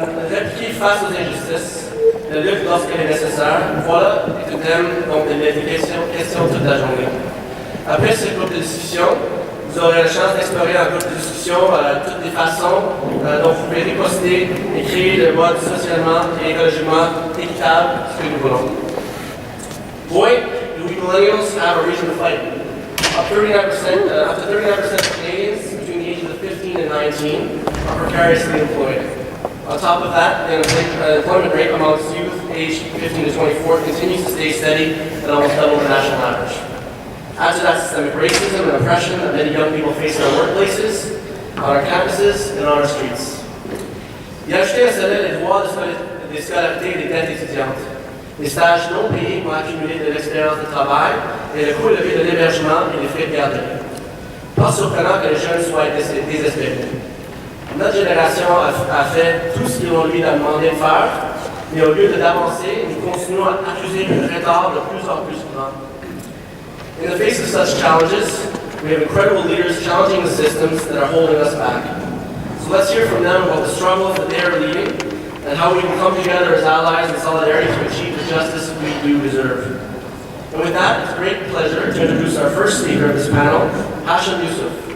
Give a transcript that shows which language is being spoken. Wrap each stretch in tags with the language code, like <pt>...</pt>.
<fr>Répliquer face aux injustices, la lutte lorsqu'elle est nécessaire, voilà est un thème dont il est question toute la journée. Après ce groupe de discussion, vous aurez la chance d'explorer un groupe de discussion toutes les façons dont vous pouvez riposter et créer le mode socialement et écologiquement équitable que nous voulons.</fr> <en>Boy, do we Millenials have a reason to fight. Up to 39% of Canadians between the ages of 15 and 19 are precariously employed. On top of that, the employment rate amongst youth aged 15 to 24 continues to stay steady at almost double the national average. Add to that systemic racism and oppression that many young people face in our workplaces, on our campuses, and on our streets.</en> <fr>Y ajouter à cela les droits des scolarités et des dettes étudiantes, les stages non payés pour accumuler de l'expérience de travail et le coût élevé de l'hébergement et des frais de garderie. Pas surprenant que les jeunes soient désespérés. Notre génération a fait tout ce qu'ils ont lui demandé de faire, mais au lieu d'avancer, nous continuons à accuser un retard de plus en plus grand.</fr> <en>In the face of such challenges, we have incredible leaders challenging the systems that are holding us back. So let's hear from them about the struggles that they are leading and how we can come together as allies in solidarity to achieve the justice we do deserve. And with that, it's a great pleasure to introduce our first speaker of this panel, Hashim Yussuf.</en>